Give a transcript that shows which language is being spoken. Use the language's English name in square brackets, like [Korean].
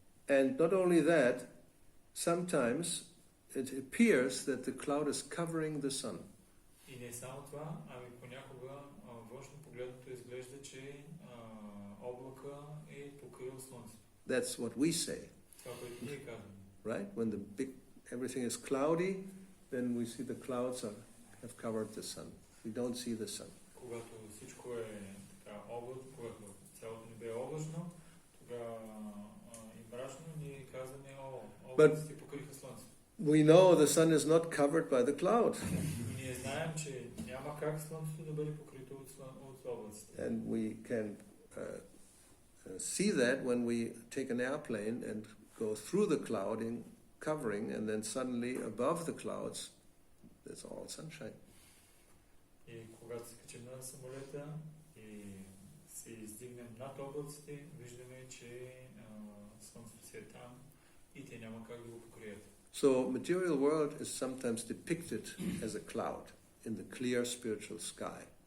[English] And not only that, sometimes it appears that the cloud is covering the sun. [Bulgarian] И не само това, ами понякога външно погледното изглежда, че облака е покрил слънцето. [English] That's what we say, [Bulgarian] Това, което ние казваме. [English] right? When everything is cloudy, then we see the clouds have covered the sun. We don't see the sun. [Bulgarian] Когато всичко е така облачно, когато цялото небе е облачно, тогава и мрачно, ние казваме, облаците покриха слънцето. [English] We know the sun is not covered by the cloud. [Bulgarian] Ние знаем, че няма как слънцето да бъде покрито от облаците. [English] And we can see that when we take an airplane and go through the covering, and then suddenly above the clouds, there's all sunshine. [Bulgarian] И когато се качим на самолета и се издигнем над облаците, виждаме, че слънцето си е там и те няма как да го покрият. [English] So material world is sometimes depicted as a cloud in the clear spiritual sky.